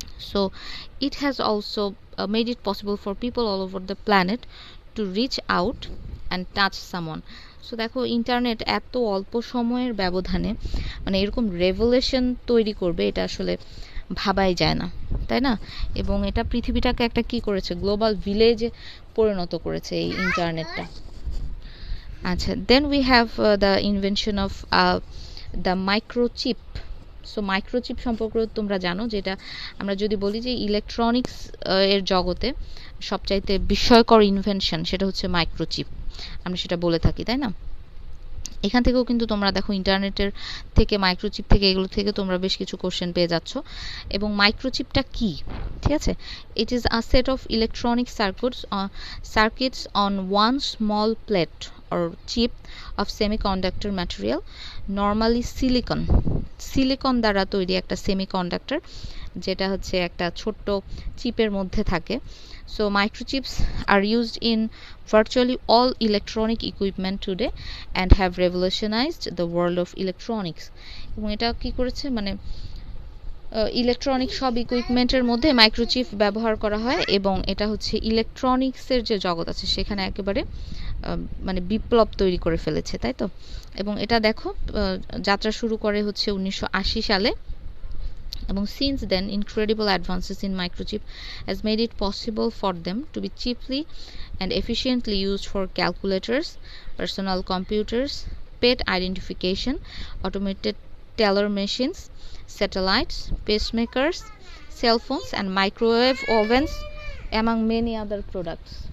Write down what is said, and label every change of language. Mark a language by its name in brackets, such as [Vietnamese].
[English] So it has also made it possible for people all over the planet to reach out and touch someone. [Bangla] So দেখো, internet এত অল্প সময়ের ব্যবধানে মানে এরকম রেভলিউশন তৈরি করবে, এটা আসলে ভাবাই যায় না, তাই না? এবং এটা পৃথিবীটাকে একটা কি করেছে, গ্লোবাল ভিলেজে পরিণত করেছে এই ইন্টারনেটটা। আচ্ছা, then we have the invention of the microchip. So microchip সম্পর্কে তোমরা জানো, যেটা আমরা যদি বলি যে ইলেকট্রনিক্স এর জগতে সবচাইতে বিস্ময়কর ইনভেনশন, সেটা হচ্ছে মাইক্রোচিপ, আমরা সেটা বলে থাকি, তাই না? এখান থেকেও কিন্তু তোমরা দেখো ইন্টারনেটের থেকে, মাইক্রোচিপ থেকে, এগুলো থেকে তোমরা বেশ কিছু কোশ্চেন পেয়ে যাচ্ছ। এবং মাইক্রোচিপটা কি, ঠিক আছে? [English] it is a set of electronic circuits on one small plate or chip of semiconductor material, normally [Bangla] silicon দ্বারা তৈরি একটা সেমিকন্ডাক্টর, যেটা হচ্ছে একটা ছোট্ট চিপের মধ্যে থাকে। [English] So microchips are used in virtually all electronic equipment today and have revolutionized the world of electronics. [Bangla] এবং এটা কি করেছে, মানে ইলেকট্রনিক সব ইকুইপমেন্টের মধ্যে মাইক্রোচিপ ব্যবহার করা হয়, এবং এটা হচ্ছে ইলেকট্রনিক্সের যে জগৎ আছে সেখানে একেবারে মানে বিপ্লব তৈরি করে ফেলেছে, তাই তো? এবং এটা দেখো যাত্রা শুরু করে হচ্ছে 1980 সালে, [English] এবং since then incredible advances in microchip has made it possible for them to be cheaply and efficiently used for calculators, personal computers, pet identification, automated teller machines, satellites, pacemakers, cell phones, and microwave ovens, among many other products.